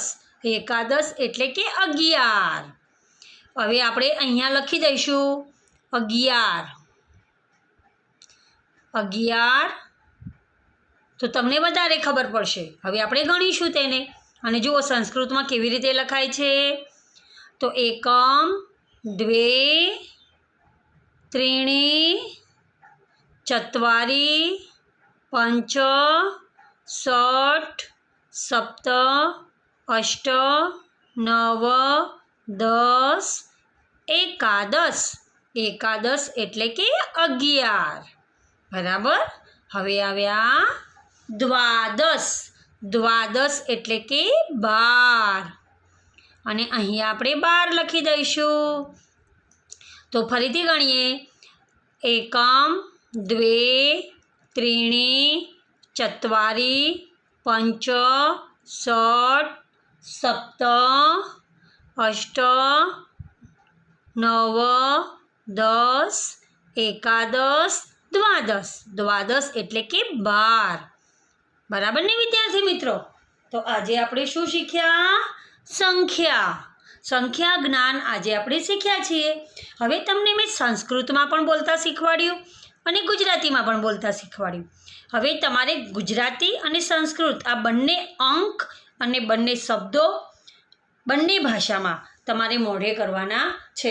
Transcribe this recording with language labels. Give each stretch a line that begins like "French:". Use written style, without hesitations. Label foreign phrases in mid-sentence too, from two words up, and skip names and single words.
Gujarati: એકાદશ એટલે કે 11. હવે આપણે અહીંયા લખી દઈશું 11. 11 તો તમને વધારે ખબર પડશે. હવે આપણે ગણીશું તેને. અને જુઓ સંસ્કૃતમાં કેવી રીતે લખાય છે.
Sanskrit: तो एकम, द्वे, त्रीणि चत्वारि पञ्च षट् सप्त अष्ट नव दस एकादश एकादश
Gujarati: એટલે કે 11 બરાબર। હવે આવ્યા
Sanskrit: द्वादश द्वादश
Gujarati: એટલે કે 12 અને અહીં આપણે 12 લખી દઈશું। તો ફરીથી ગણીએ
Sanskrit: एकम द्वे त्रीणि चत्वारि पञ्च षट् सप्त अष्ट नव दस एकादश द्वादश द्वादश
Gujarati: એટલે કે 12 બરાબર ને વિદ્યાર્થી મિત્રો। તો આજ આપણે શું શીખ્યા સંખ્યા સંખ્યા જ્ઞાન આજ આપણે શીખ્યા છીએ। હવે તમને મેં સંસ્કૃતમાં પણ બોલતા શીખવાડ્યું અને ગુજરાતીમાં પણ બોલતા શીખવાડ્યું। હવે તમારે ગુજરાતી અને સંસ્કૃત આ બંને અંક અને બંને શબ્દો બંને ભાષામાં તમારે મોઢે કરવાના છે।